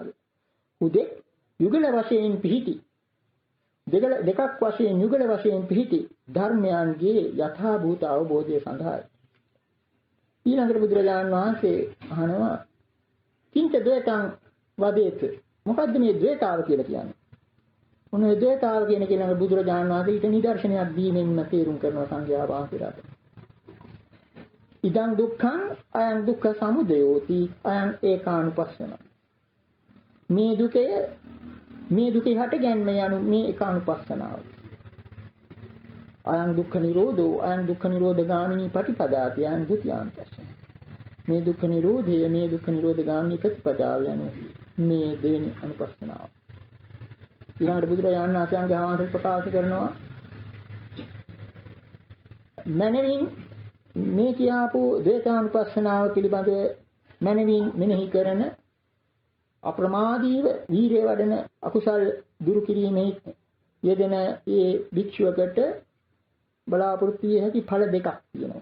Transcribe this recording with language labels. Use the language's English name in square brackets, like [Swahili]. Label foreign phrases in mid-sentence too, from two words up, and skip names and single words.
[Sinhala] උදේ යුගල වශයෙන් පිහිටි දෙකක් වශයෙන් යුගල වශයෙන් පිහිටි ධර්මයන්ගේ යථා භූත අවබෝධය සඳහායි. ඊළඟට බුදුරජාණන් වහන්සේ අහනවා [Pali] කිංච ද්වේතං වදේත. [Sinhala] මොකද්ද මේ ද්වේතාව කියලා කියන්නේ? මොනේ ද්වේතාව කියන කෙනා බුදුරජාණන් වහන්සේ ඊට නිදර්ශනයක් දීමෙන්ම තේරුම් කරනවා සංඝයා වහන්සේලාට. [Pali] ඉදං දුක්ඛං අයං දුක්ඛ සමුදයෝති අයං ඒකානුපස්සන. [Sinhala] මේ දුකේ හට ගැන්ම යනු මේ ඒකානුපස්සනාව. [Pali] අයං දුක්ඛ නිරෝධෝ අයං දුක්ඛ නිරෝධ ගාමිනී පටිපදාති අයං ဒ ුතියාන්තස්ස. [Sinhala] මේ දුක්ඛ නිරෝධය මේ දුක්ඛ නිරෝධ ගාමිනී ප්‍රතිපදාව යන මේ දෙවෙනි අනුපස්සනාව. ඊළඟට බුදුරජාණන් වහන්සේ ප්‍රකාශ කරනවා මනමින් මේ කියාපු ද්වේතානුපස්සනාව පිළිබඳව මනමින් මෙනෙහි කරන අප්‍රමාදීව වීරිය වඩන අකුසල් දුරු කිරීමේ යෙදෙන ඒ භික්ෂුවකට බලාපොරොත්තු විය හැකි ඵල දෙකක් තියෙනවා.